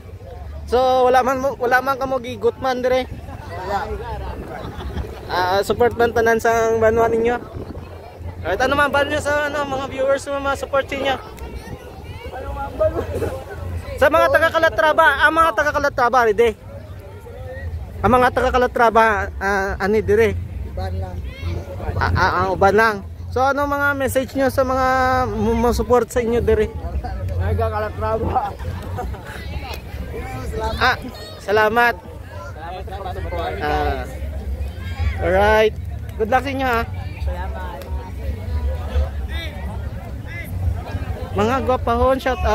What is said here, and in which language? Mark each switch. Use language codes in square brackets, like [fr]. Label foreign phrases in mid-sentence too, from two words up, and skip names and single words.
[ceb] So wala man kamo gigot man dire. Support man tanan sa banwa ninyo. [tl] Kahit ano man nyo sa mga viewers na support niyo. [ceb] Sa mga taga Calatrava, ang mga taga Calatrava ride. Ang mga taga Calatrava ani dire. Uban lang. Uban lang. So ano mga message niyo sa mga support sa inyo dire? Taga Calatrava. Salamat. [en] Alright. Good luck [ceb] sa inyo ha. Salamat. Mga gwapahon, [en] shout out.